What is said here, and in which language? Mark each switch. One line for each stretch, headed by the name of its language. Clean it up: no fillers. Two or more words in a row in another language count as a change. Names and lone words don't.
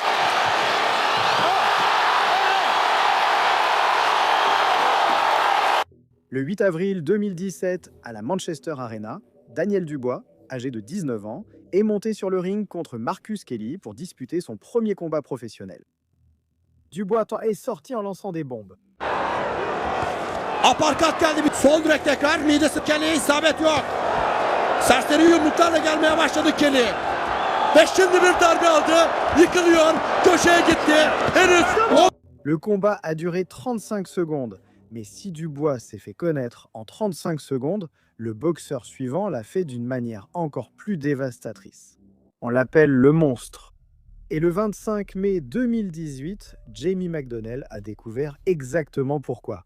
French: Le 8 avril 2017, à la Manchester Arena, Daniel Dubois, âgé de 19 ans, est monté sur le ring contre Marcus Kelly pour disputer son premier combat professionnel. Dubois est sorti en lançant des bombes.
Turkish: Aparkat geldi, bir sol direk tekrar, midesi Kelly'ye isabet yok. Serseri yumruklarla gelmeye başladı Kelly. Ve şimdi bir darbe aldı, yıkılıyor, köşeye gitti, henüz...
French: Le combat a duré 35 secondes, mais si Dubois s'est fait connaître en 35 secondes, le boxeur suivant l'a fait d'une manière encore plus dévastatrice. On l'appelle le monstre. Et le 25 mai 2018, Jamie McDonnell a découvert exactement pourquoi.